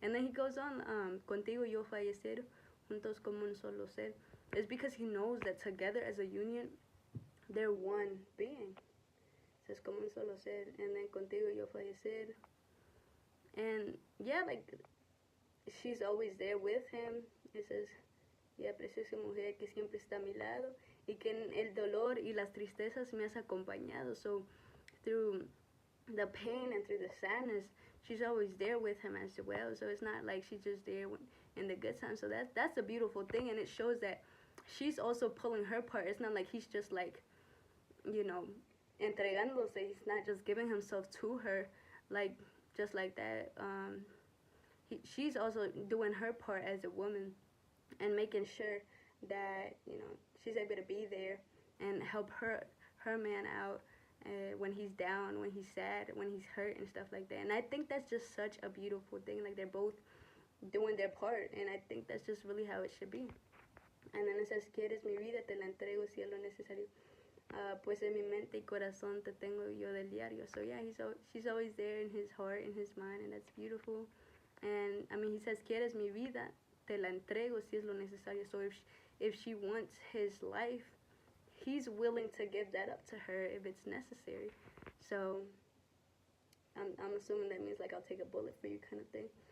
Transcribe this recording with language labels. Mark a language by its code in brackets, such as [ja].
[en] And then he goes on, [es] contigo yo fallecer, juntos como un solo ser. [en] It's because he knows that together as a union, they're one being. It says [es] como un solo ser, [en] and then [es] contigo yo fallecer. [en] And yeah, like she's always there with him. It says, yeah, [es] preciosa mujer que siempre está a mi lado y que en el dolor y las tristezas me has acompañado. [en] So through the pain and through the sadness, she's always there with him as well. So it's not like she's just there in the good times. So that's a beautiful thing, and it shows that she's also pulling her part. It's not like he's just like, you know, [es] entregándose. [en] He's not just giving himself to her, like just like that. She's also doing her part as a woman and making sure that she's able to be there and help her man out when he's down, when he's sad, when he's hurt and stuff like that. And I think that's just such a beautiful thing. Like they're both doing their part, and I think that's just really how it should be. And then it says, [es] quieres mi vida, te la entrego si es lo necesario. Pues en mi mente y corazón te tengo yo del diario. [en] So yeah, she's always there in his heart, in his mind, and that's beautiful. And I mean, he says, [es] quieres mi vida, te la entrego si es lo necesario. [en] So if she wants his life, he's willing to give that up to her if it's necessary. So I'm assuming that means like I'll take a bullet for you kind of thing.